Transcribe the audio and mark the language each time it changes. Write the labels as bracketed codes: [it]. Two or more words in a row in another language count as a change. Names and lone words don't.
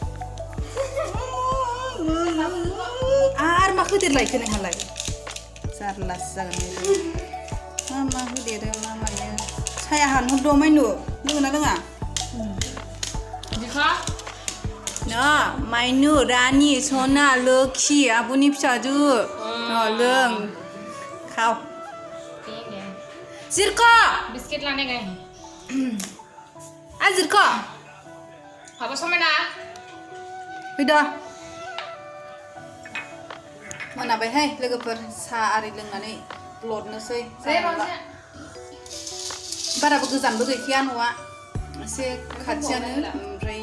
[brx] आरो मा होदेरलायखो नोंहालाय जारलासो जागोन मा होदेरो मा मायो साया हानहरद' मायनु लोङोना लोङा [hi] दिखा [brx] ना मायनु रानि सना लोखि आब'नि फिसाजो लों खाव जिरख' [hi] बिस्किट लाने गए हैं [brx] आजिरखौ Apa समायना फैदो मोनाबायहाय लोगोफोर साहा आरि लोंनानै लदनोसै बाराबो गोजानबो गैखाया न'आ एसे खाथियानो ओमफ्राय